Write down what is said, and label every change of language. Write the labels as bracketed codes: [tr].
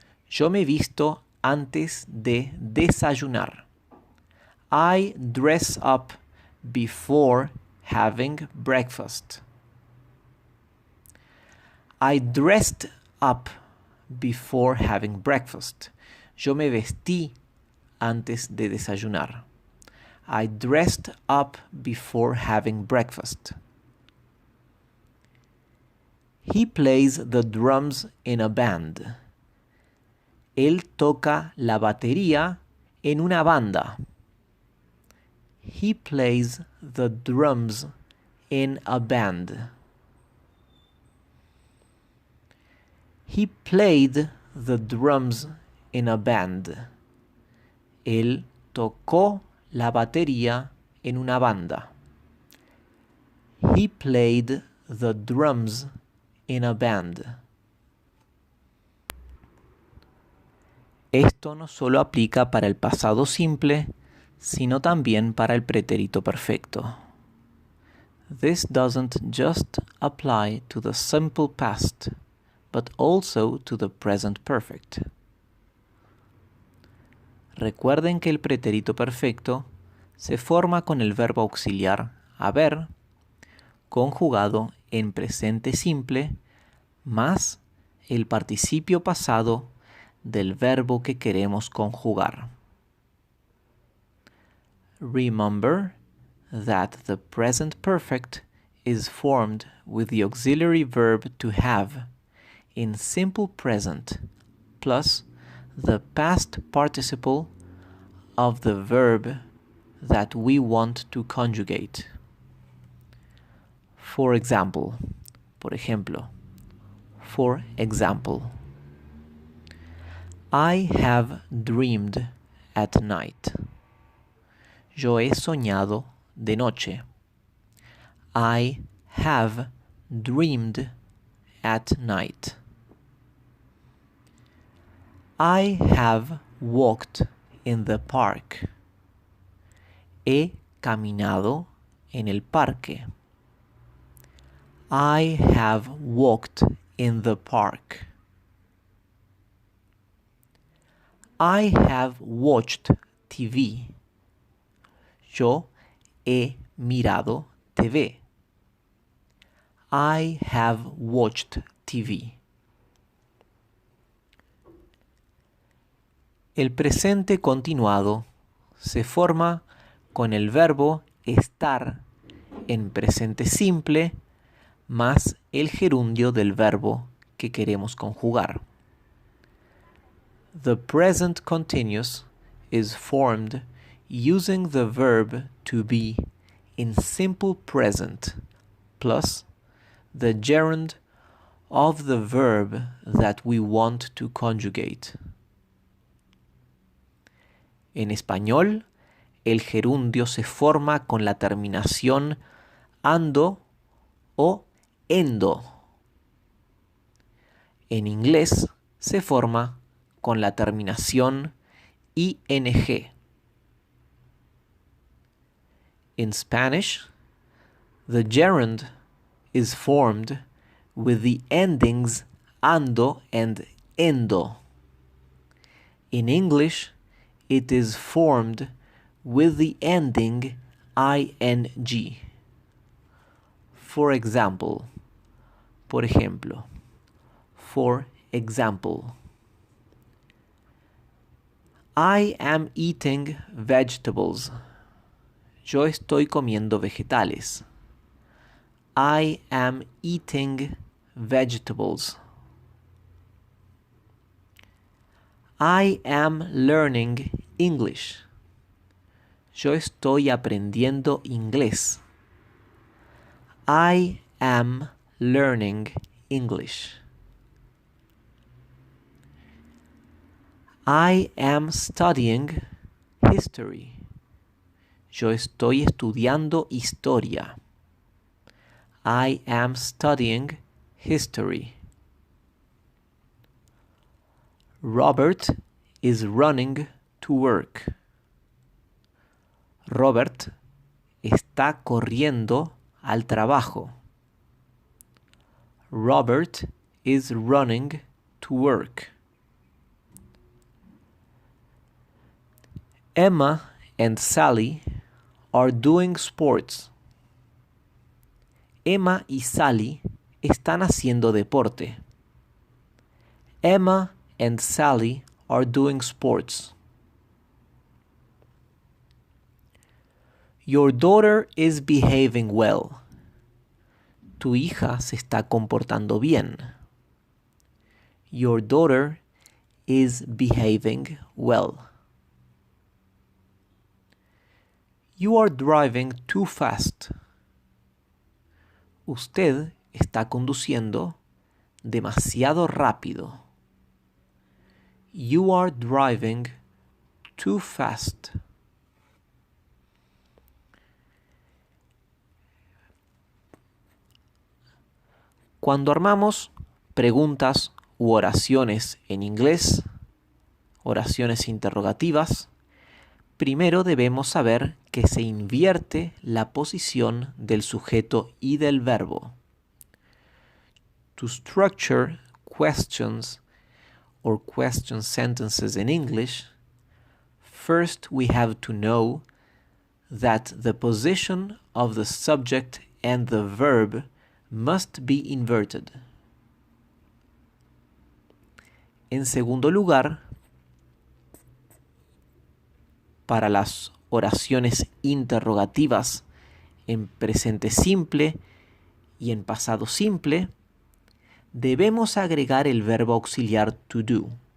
[es] Yo me visto antes de desayunar. [en] I dress up before having breakfast. I dressed up before having breakfast. [es] Yo me vestí antes de desayunar. [en] I dressed up before having breakfast. He plays the drums in a band. [es] Él toca la batería en una banda. [en] He plays the drums in a band. He played the drums in a band. [es] Él tocó la batería en una banda. [en] He played the drums in a band. [es] Esto no solo aplica para el pasado simple, sino también para el pretérito perfecto. [en] This doesn't just apply to the simple past, but also to the present perfect. [es] Recuerden que el pretérito perfecto se forma con el verbo auxiliar haber, conjugado en presente simple, más el participio pasado del verbo que queremos conjugar. [en] Remember that the present perfect is formed with the auxiliary verb to have in simple present plus the past participle of the verb that we want to conjugate. For example, [es] por ejemplo, [en] for example, I have dreamed at night. [es] Yo he soñado de noche. [en] I have dreamed at night. I have walked in the park. [es] He caminado en el parque. [en] I have walked in the park. I have watched TV. [es] Yo he mirado TV. [en] I have watched TV. [es] El presente continuado se forma con el verbo estar en presente simple más el gerundio del verbo que queremos conjugar. [en] The present continuous is formed using the verb to be in simple present plus the gerund of the verb that we want to conjugate. [es] En español, el gerundio se forma con la terminación ando o endo. En inglés se forma con la terminación ing. [en] In Spanish, the gerund is formed with the endings ando and endo. In English, it is formed with the ending ing. For example, [es] por ejemplo, [en] for example. I am eating vegetables. [es] Yo estoy comiendo vegetales. [en] I am eating vegetables. I am learning English. [es] Yo estoy aprendiendo inglés. [en] I am learning English. I am studying history. [es] Yo estoy estudiando historia. [en] I am studying history. Robert is running to work. [es] Robert está corriendo al trabajo. [en] Robert is running to work. Emma and Sally are doing sports. [es] Emma y Sally están haciendo deporte. [en] Emma and Sally are doing sports. Your daughter is behaving well. [es] Tu hija se está comportando bien. [en] Your daughter is behaving well. You are driving too fast. [es] Usted está conduciendo demasiado rápido. [en] You are driving too fast. [es] Cuando armamos preguntas u oraciones en inglés, oraciones interrogativas, primero debemos saber que se invierte la posición del sujeto y del verbo. [en] To structure questions or question sentences in English, first we have to know that the position of the subject and the verb must be inverted. [es] En segundo lugar, para las oraciones interrogativas en presente simple y en pasado simple, debemos agregar el verbo auxiliar to do,